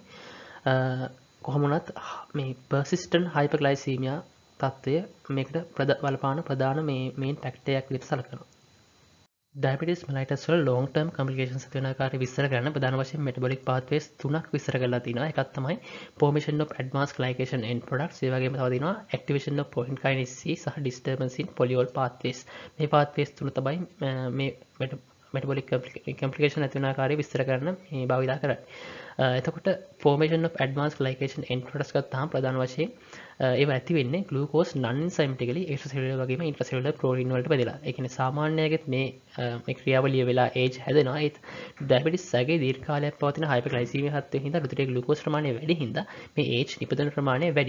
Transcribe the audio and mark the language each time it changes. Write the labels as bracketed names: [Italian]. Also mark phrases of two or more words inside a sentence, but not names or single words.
[Sinhala] කොහොම වුණත් මේ [English] persistent hyperglycemia [Sinhala] තත්ත්වය මේකට බලපාන ප්‍රධාන මේ [English] main factor [Sinhala] එකක් විදිහට සලකනවා. [English] diabetes mellitus [Sinhala] වල [English] long term complications [Sinhala] ඇති වෙන ආකාරය විස්තර කරන්න ප්‍රධාන වශයෙන් [English] metabolic pathways [Sinhala] තුනක් විස්තර කරලා තිනවා. එකක් තමයි [English] formation of advanced glycation end products. [Sinhala] ඒ වගේම තව තියෙනවා [English] activation of protein kinase C සහ disturbance in polyol pathways. [Sinhala] මේ pathways තුන තමයි මේ [English] metabolic complication [Sinhala] ඇති වෙන ආකාරය විස්තර කරන්න මේ භාවිතා කරන්නේ. එතකොට [English] formation of advanced glycation end products [Sinhala] ගත්තාම ප්‍රධාන වශයෙන් ඒව ඇති වෙන්නේ ග්ලූකෝස් [English] non enzymatically extracellular [Sinhala] වගේම [English] intracellular protein [Sinhala] වලට බෙදලා. ඒ කියන්නේ සාමාන්‍යයෙත් මේ ක්‍රියාවලිය වෙලා ඒජ් හැදෙනවා. ඒත් ඩයබටිස් සැගේ දීර්ඝ කාලයක් පවතින හයිපර්ග්ලයිසීමියා තත්ත්වයෙන් හින්දා රුධිරයේ ග්ලූකෝස් ප්‍රමාණය වැඩි හින්දා මේ ඒජ් නිපදවන ප්‍රමාණය වැඩි.